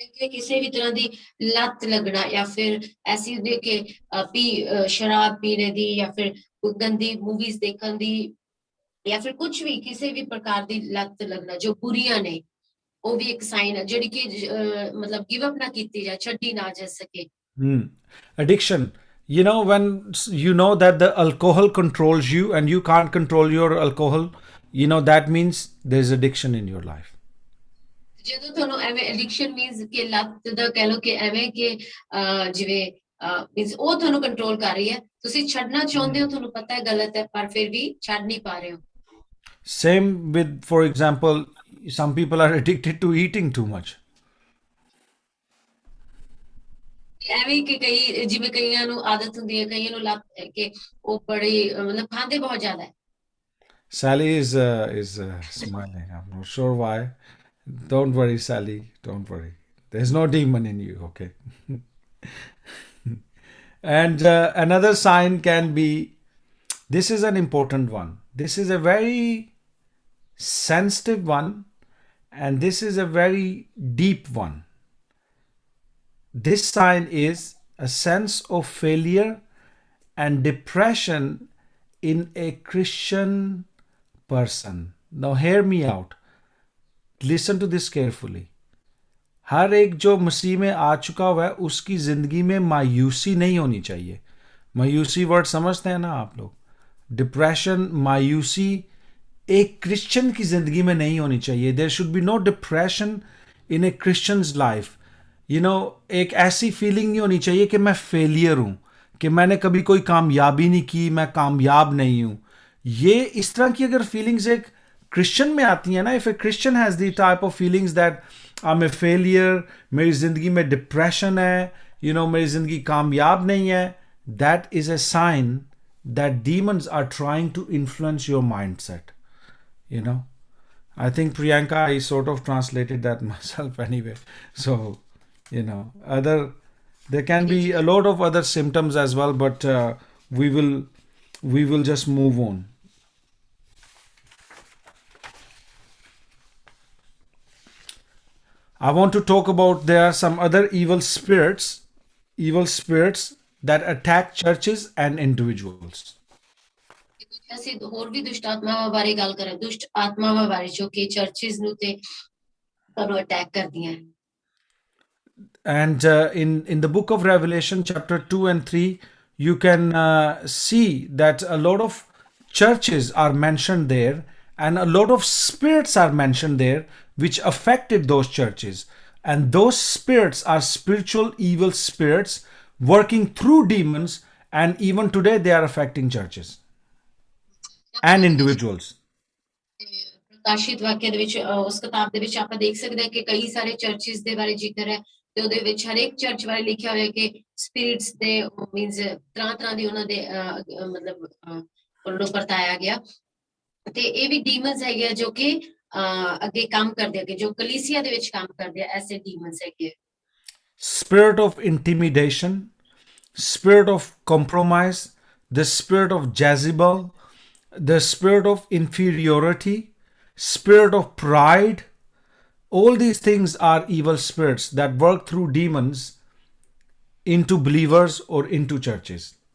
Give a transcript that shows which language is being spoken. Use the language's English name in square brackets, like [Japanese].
[Punjabi] ਕਿਸੇ ਵੀ ਤਰ੍ਹਾਂ ਦੀ ਲੱਤ ਲੱਗਣਾ ਜਾਂ ਫਿਰ ਐਸੀ ਹੁੰਦੀ ਕਿ ਸ਼ਰਾਬ ਪੀਣੇ ਦੀ ਜਾਂ ਫਿਰ ਗੰਦੀ ਮੂਵੀਜ਼ ਦੇਖਣ ਦੀ ਜਾਂ ਫਿਰ ਕੁਝ ਵੀ ਕਿਸੇ ਵੀ ਪ੍ਰਕਾਰ ਦੀ ਲੱਤ ਲੱਗਣਾ ਜੋ ਬੁਰੀਆਂ ਨੇ ਉਹ ਵੀ ਇੱਕ ਸਾਈਨ ਹੈ ਜਿਹੜੀ ਕਿ ਮਤਲਬ ਗਿਵ ਅਪ ਨਾ ਕੀਤੀ ਜਾ ਛੱਡੀ ਨਾ ਜਾ ਸਕੇ [English] Addiction, You know, when you know that the alcohol controls you and you can't control your alcohol, you know, that means there's addiction in your life. [Punjabi] ਜਦੋਂ ਤੁਹਾਨੂੰ ਐਵੇਂ ਐਡਿਕਸ਼ਨ ਮੀਨਸ ਕਿ ਲੱਤ ਦਾ ਕਹਿ ਲਓ ਕਿ ਐਵੇਂ ਕਿ ਜਿਵੇਂ ਮੀਨਸ ਉਹ ਤੁਹਾਨੂੰ ਕੰਟਰੋਲ ਕਰ ਰਹੀ ਹੈ, ਤੁਸੀਂ ਛੱਡਣਾ ਚਾਹੁੰਦੇ ਹੋ, ਤੁਹਾਨੂੰ ਪਤਾ ਹੈ ਗਲਤ ਹੈ, ਪਰ ਫਿਰ ਵੀ ਛੱਡ ਨਹੀਂ ਪਾ ਰਹੇ ਹੋ। [English] Same with, for example, some people are addicted to eating too much. [Punjabi] ਐਵੇਂ ਕਿ ਕਈ ਜਿਵੇਂ ਕਈਆਂ ਨੂੰ ਆਦਤ ਹੁੰਦੀ ਹੈ, ਕਈਆਂ ਨੂੰ ਲੱਤ ਹੈ ਕਿ ਉਹ ਬੜੀ ਮਤਲਬ ਖਾਂਦੇ ਬਹੁਤ ਜ਼ਿਆਦਾ ਹੈ। [English] Sally is smiling. I'm not sure why. Don't worry, Sally. Don't worry. There's no demon in you, okay? And another sign can be, this is an important one. This is a very sensitive one, and this is a very deep one. This sign is a sense of failure and depression in a Christian person. Now hear me out. Listen to this carefully. [Hindi] हर एक जो मसीह में आ चुका हुआ है उसकी जिंदगी में मायूसी नहीं होनी चाहिए। मायूसी वर्ड समझते हैं ना आप लोग? डिप्रेशन, मायूसी एक क्रिश्चियन की जिंदगी में नहीं होनी चाहिए। [English] There should be no depression in a Christian's life. [Hindi] You know, एक ऐसी फीलिंग नहीं होनी चाहिए कि मैं फेलियर हूं, कि मैंने कभी कोई कामयाबी नहीं की, मैं कामयाब नहीं हूं। ये इस तरह की अगर फीलिंग्स एक क्रिश्चियन में आती है ना, [English] if a Christian has the type of feelings that I am a failure, [Hindi] मेरी जिंदगी में डिप्रेशन है, [English] you know, [Hindi] मेरी जिंदगी कामयाब नहीं है, [English] That is a sign that demons are trying to influence your mindset. You know, I think Priyanka, I sort of translated that myself anyway. So, you know, there can be a lot of other symptoms as well, but we will just move on. I want to talk about, there are some other evil spirits that attack churches and individuals. [Punjabi] ਅਸੀਂ ਹੋਰ ਵੀ ਦੁਸ਼ਟ ਆਤਮਾਵਾਂ ਬਾਰੇ ਗੱਲ ਕਰਾਂ, ਦੁਸ਼ਟ ਆਤਮਾਵਾਂ ਬਾਰੇ ਜੋ ਕਿ ਚਰਚਿਸ ਨੂੰ ਤੇ ਤੁਹਾਨੂੰ ਅਟੈਕ ਕਰਦੀਆਂ। [English] And in the book of Revelation chapter 2 and 3, you can see that a lot of churches are mentioned there, and a lot of spirits are mentioned there which affected those churches. And those spirits are spiritual evil spirits working through demons, and even today they are affecting churches and individuals. [Punjabi] ਪ੍ਰਕਾਸ਼ਿਤ ਵਾਕਿਆ ਦੇ ਵਿੱਚ ਉਸ ਕਿਤਾਬ ਦੇ ਵਿੱਚ ਆਪਾਂ ਦੇਖ ਸਕਦੇ ਹਾਂ ਕਿ ਕਈ ਸਾਰੇ ਚਰਚਿਸ ਦੇ ਬਾਰੇ ਜ਼ਿਕਰ ਹੈ, ਤੇ ਉਹਦੇ ਵਿੱਚ ਹਰੇਕ ਚਰਚ ਬਾਰੇ ਲਿਖਿਆ ਹੋਇਆ ਕਿ ਸਪਿਰਿਟਸ ਦੇ ਮੀਨਸ ਤਰ੍ਹਾਂ ਦੀ ਉਹਨਾਂ ਦੇ ਮਤਲਬ ਉਹਨਾਂ ਨੂੰ ਵਰਤਾਇਆ ਗਿਆ, ਤੇ ਇਹ ਵੀ ਡੀਮਨਸ ਹੈਗੇ ਜੋ ਕਿ ਅੱਗੇ ਕੰਮ ਕਰਦੇ ਹੈਗੇ, ਜੋ ਕਲੀਸਿਆ ਦੇ ਵਿੱਚ ਕੰਮ ਕਰਦੇ ਆ, ਐਸੇ ਡੀਮਨਸ ਹੈਗੇ। [English] Spirit of intimidation, spirit of compromise, the spirit of Jezebel, the spirit of inferiority, spirit of pride, all these things are evil spirits that work through demons into believers or into churches.